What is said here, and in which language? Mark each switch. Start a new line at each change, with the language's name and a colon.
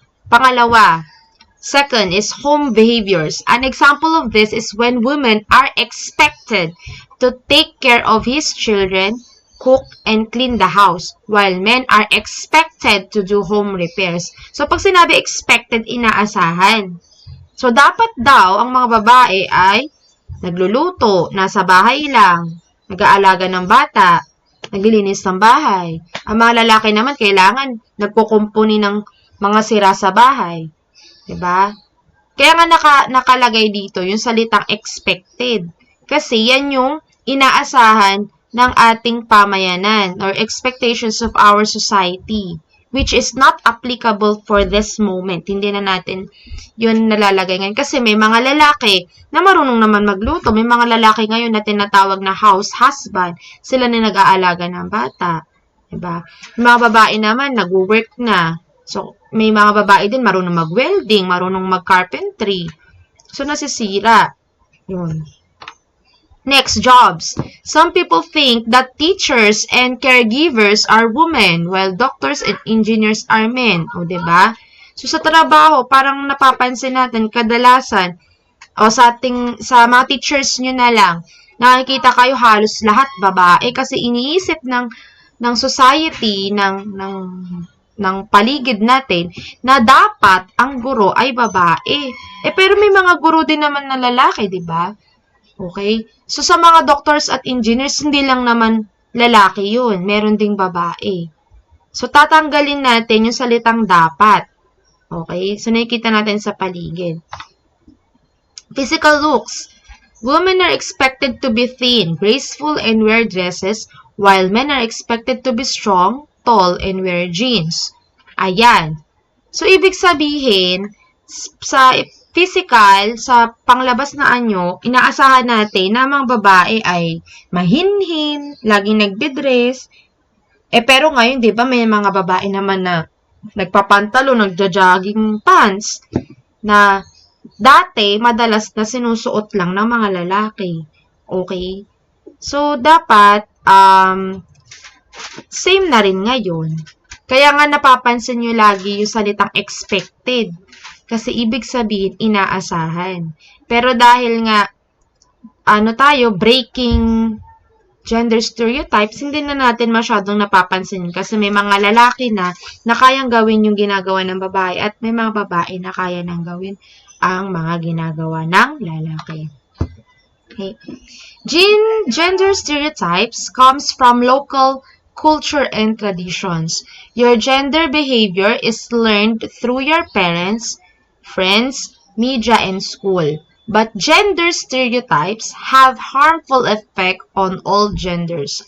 Filipino: Pangalawa,
English: second is home behaviors. An example of this is when women are expected to take care of his children, cook, and clean the house, while men are expected to do home repairs.
Filipino: So, pag sinabi expected, inaasahan. So, dapat daw ang mga babae ay nagluluto, nasa bahay lang, nag-aalaga ng bata, naglilinis ng bahay. Ang mga lalaki naman kailangan nagkukumpuni ng mga sira sa bahay. 'Di ba? Kaya nga nakalagay dito yung salitang expected. Kasi yan yung inaasahan ng ating pamayanan
English: or expectations of our society, which is not applicable for this moment.
Filipino: Hindi na natin yun nalalagay ngayon. Kasi may mga lalaki na marunong naman magluto. May mga lalaki ngayon na tinatawag na house husband. Sila na nag-aalaga ng bata. Diba? Yung mga babae naman, nag-work na. So, may mga babae din marunong mag-welding, marunong mag-carpentry. So, nasisira. Yun.
English: Next, jobs. Some people think that teachers and caregivers are women, while doctors and engineers are men.
Filipino: O, diba? So, sa trabaho, parang napapansin natin, kadalasan, o sa mga teachers nyo na lang, nakikita kayo halos lahat babae kasi iniisip ng society, ng paligid natin, na dapat ang guro ay babae. Pero may mga guro din naman na lalaki, diba? Okay? So, sa mga doctors at engineers, hindi lang naman lalaki yun. Meron ding babae. So, tatanggalin natin yung salitang dapat. Okay? So, nakikita natin sa paligid.
English: Physical looks. Women are expected to be thin, graceful, and wear dresses, while men are expected to be strong, tall, and wear jeans.
Filipino: Ayan. So, ibig sabihin, sa physical, sa panglabas na anyo, inaasahan natin na mga babae ay mahinhin, laging nagdidress. Pero ngayon, di ba, may mga babae naman na nagpapantalo, nagja-jogging pants, na dati, madalas na sinusuot lang ng mga lalaki. Okay? So, dapat, same na rin ngayon. Kaya nga napapansin nyo lagi yung salitang expected. Kasi ibig sabihin, inaasahan. Pero dahil nga,
English: breaking gender stereotypes,
Filipino: hindi na natin masyadong napapansin kasi may mga lalaki na kayang gawin yung ginagawa ng babae at may mga babae na kaya nang gawin ang mga ginagawa ng lalaki. Okay.
English: Gender stereotypes comes from local culture and traditions. Your gender behavior is learned through your parents, friends, media, and school. But gender stereotypes have harmful effect on all genders.